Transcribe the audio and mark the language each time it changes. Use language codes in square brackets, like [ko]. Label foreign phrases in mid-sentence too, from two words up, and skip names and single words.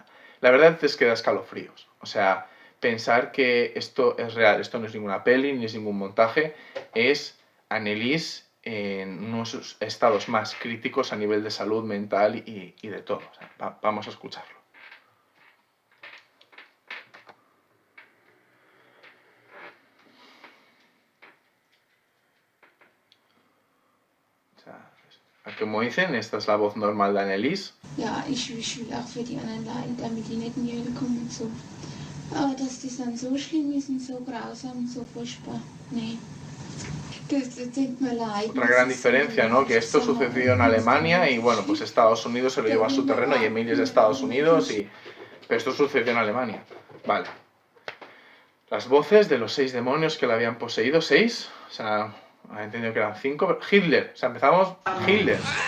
[es] La verdad es que da escalofríos, o sea, pensar que esto es real, esto no es ninguna peli, ni es ningún montaje, es Anneliese en unos estados más críticos a nivel de salud mental y de todo. O sea, vamos a escucharlo. O sea, como dicen, esta es la voz normal de Anneliese. [de] Ja, ich will auch für die anderen leiden, damit die nicht in die Hölle kommen und so. Aber dass die dann so schlimm ist und so grausam und so furchtbar, nee. [es] Otra gran diferencia, ¿no? Que esto sucedió en Alemania y bueno, pues Estados Unidos se lo llevó a su terreno, y Emilia es de Estados Unidos, pero esto sucedió en Alemania. Vale. Las voces de los 6 demonios que la habían poseído, 6, o sea, había entendido que eran 5, pero Hitler, o sea, empezamos Hitler.